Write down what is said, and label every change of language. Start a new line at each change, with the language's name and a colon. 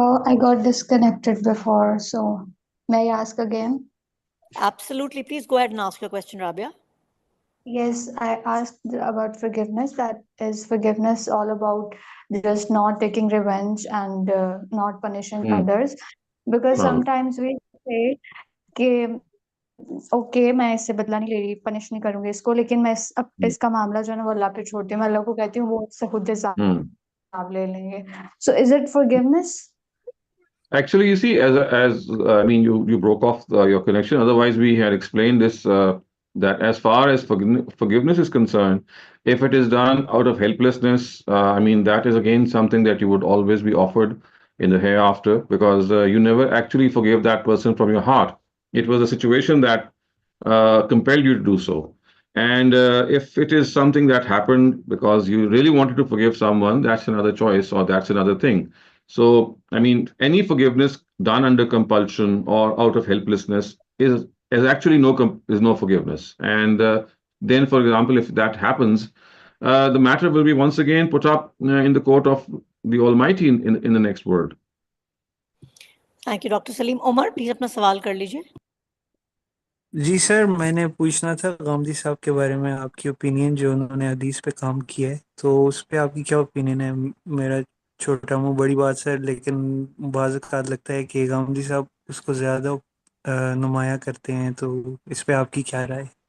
English: I got disconnected before, so may I ask again? Absolutely, please go ahead and ask your question, Rabia. Yes, I asked about forgiveness. That is forgiveness all about just not taking revenge and not punishing ہوں others. Because ہاں sometimes we say
Urdu: کہ okay میں اس سے بدلہ نہیں لے رہی، punish نہیں کروں گی اس کو، لیکن میں اس کا معاملہ جو ہے نا وہ اللہ پہ چھوڑتی ہوں، میں اللہ کو کہتی ہوں وہ اس سے خود ہوں حساب لے لیں گے.
English: So is it forgiveness? Actually, you see, as I mean, you broke off your connection. Otherwise, we had explained this that as far as forgiveness is concerned, if it is done out of helplessness, I mean, that is again something that you would always be offered in the hereafter, because you never actually forgave that person from your heart. It was a situation that compelled you to do so. And if it is something that happened because you really wanted to forgive someone, that's another choice or that's another thing. So, I mean, any forgiveness done under compulsion or out of helplessness is actually no forgiveness. And then, for example, if that happens, the matter will be once again put up in the court of the Almighty in the next world. Thank you, Dr. Saleem.
Urdu: Omar, please اپنا سوال کر لیجیے۔ جی سر، میں نے پوچھنا تھا غامدی صاحب کے بارے میں، آپ کی اوپینین جو انہوں نے حدیث پہ کام کیا ہے، تو اس پہ آپ کی کیا اوپینین ہے؟ میرا چھوٹا منہ بڑی بات سر، لیکن بعض اوقات لگتا ہے کہ غامدی صاحب اس کو زیادہ نمایاں کرتے ہیں، تو اس پہ آپ کی کیا رائے؟